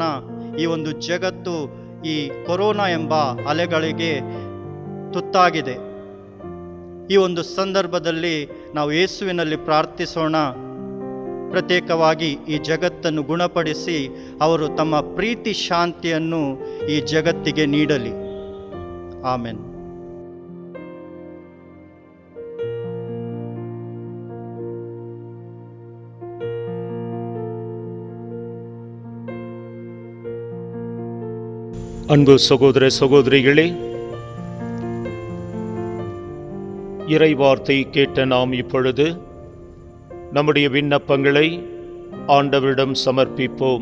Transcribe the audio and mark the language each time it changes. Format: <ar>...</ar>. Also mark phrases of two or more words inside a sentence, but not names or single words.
<kn>ಈ ಒಂದು ಜಗತ್ತು ಈ ಕೊರೋನಾ ಎಂಬ ಅಲೆಗಳಿಗೆ ತುತ್ತಾಗಿದೆ. ಈ ಒಂದು ಸಂದರ್ಭದಲ್ಲಿ ನಾವು ಯೇಸುವಿನಲ್ಲಿ ಪ್ರಾರ್ಥಿಸೋಣ. ಪ್ರತ್ಯೇಕವಾಗಿ ಈ ಜಗತ್ತನ್ನು ಗುಣಪಡಿಸಿ ಅವರು ತಮ್ಮ ಪ್ರೀತಿ ಶಾಂತಿಯನ್ನು ಈ ಜಗತ್ತಿಗೆ ನೀಡಲಿ. ಆಮೆನ್.</kn> <ta>அன்பு சகோதர சகோதரிகளே, இறைவார்த்தை கேட்ட நாம் இப்பொழுது நம்முடைய விண்ணப்பங்களை ஆண்டவரிடம் சமர்ப்பிப்போம்.</ta>